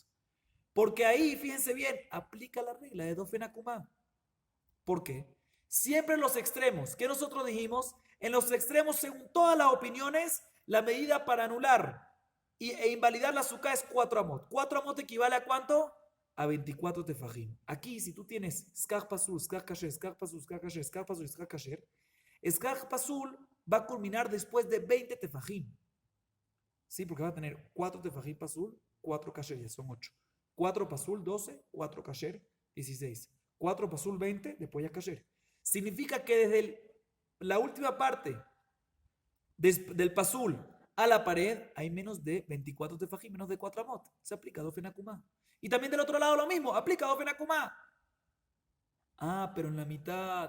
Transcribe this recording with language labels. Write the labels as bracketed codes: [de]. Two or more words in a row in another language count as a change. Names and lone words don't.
[es] Porque ahí, fíjense bien, aplica la regla de [he] דופן עקומה. [es] ¿Por qué? Siempre en los extremos. ¿Qué nosotros dijimos? En los extremos, según todas las opiniones, la medida para anular e invalidar la azúcar es 4 amot. 4 amot equivale a ¿cuánto? A 24 tefajim. Aquí, si tú tienes [he] סכך פסול סכך כשר סכך פסול סכך כשר סכך פסול סכך כשר סכך פסול [es] va a culminar después de 20 tefajim. Sí, porque va a tener 4 [he] טפחים פסול, [es] 4 kasher, ya son 8. 4 pasul, 12, 4 kasher, 16. 4 pasul, 20, después ya kasher. Significa que desde la última parte del pasul a la pared hay menos de 24 tefajim, menos de 4 amot. Se aplica [he] דופן עקומה. [es] Y también del otro lado lo mismo, aplica [he] דופן עקומה. [es] Ah, pero en la mitad.